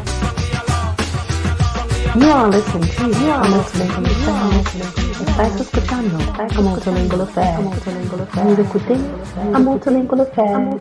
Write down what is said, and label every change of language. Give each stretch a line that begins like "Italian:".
English: are listening to Multilingual Affair.
Spanish: Estáis escuchando a Multilingual Affair.
French: Vous écoutez a Multilingual Affair.